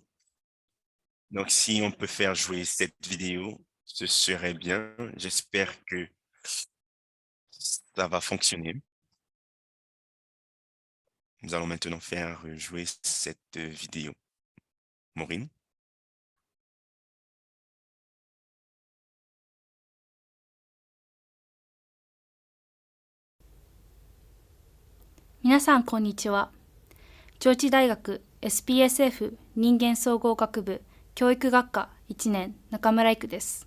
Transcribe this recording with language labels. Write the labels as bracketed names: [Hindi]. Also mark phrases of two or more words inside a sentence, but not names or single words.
[French] Donc, si on peut faire jouer cette vidéo, ce serait bien. J'espère que ça va fonctionner. Nous allons maintenant faire jouer cette vidéo. Maureen? [Japanese] 皆さんこんにちは。上智大学 SPSF 人間総合学部教育学科1年中村育です。